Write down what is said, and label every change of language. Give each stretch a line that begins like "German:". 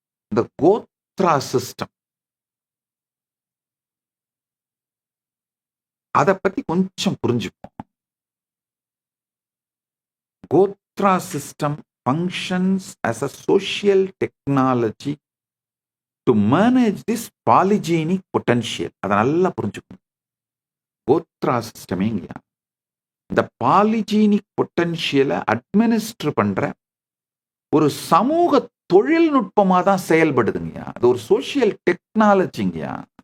Tamil: இந்த கோத்ரா சிஸ்டம், அதை பத்தி கொஞ்சம் புரிஞ்சுப்போம்.
English: Gotra system functions as a social technology to manage this polygenic potential.
Tamil: அதை நல்லா புரிஞ்சுக்கணும். கோத்ரா சிஸ்டமே இந்த பாலிஜீனிக் பொட்டன்ஷியலை அட்மினிஸ்டர் பண்ற ஒரு சமூக தொழில்நுட்பமா தான் செயல்படுதுங்கய்யா. அது ஒரு சோசியல் டெக்னாலஜிங்கய்யா.